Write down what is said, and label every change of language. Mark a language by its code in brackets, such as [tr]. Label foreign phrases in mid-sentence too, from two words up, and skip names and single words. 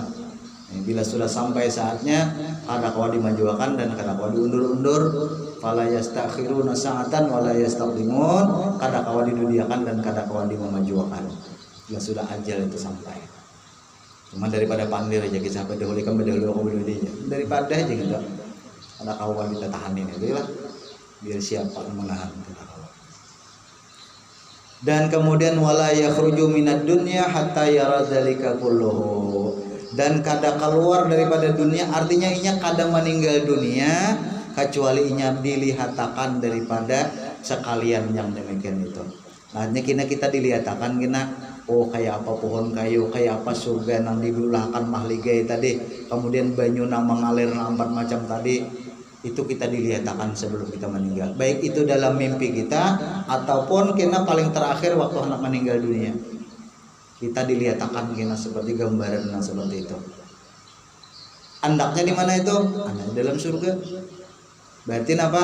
[bjn] Bila sudah sampai saatnya kada kau dimajukan dan kada kau diundur-undur, [ar] فلا يستأخرون ساعة ولا يستقدمون, [bjn] kada kau didudiakan dan kada kau dimamajukan. Bila sudah ajal itu sampai. Cuma daripada pandir aja kita sampai dahulu kan berdahulu kau berdudi aja. Daripada aja gitu. Kada kau kita tahanin itu lah. Biar siapa yang menahan kita. Dan kemudian [ar] ولا يخرج من الدنيا حتى يرى ذلك كله, [bjn] dan kada keluar daripada dunia, artinya inya kada meninggal dunia kecuali inya dilihatakan daripada sekalian yang demikian itu. Nah, kena kita dilihatakan kena oh kayak apa pohon kayu, kayak apa surga nang dibulahkan mahligai tadi, kemudian banyu nang mengalir nang 4 macam tadi. Itu kita dilihatakan sebelum kita meninggal, baik itu dalam mimpi kita ataupun kena paling terakhir waktu anak meninggal dunia, kita dilihatakan kena seperti gambaran yang seperti itu. Andaknya di mana itu? Andaknya dalam surga. Berarti apa?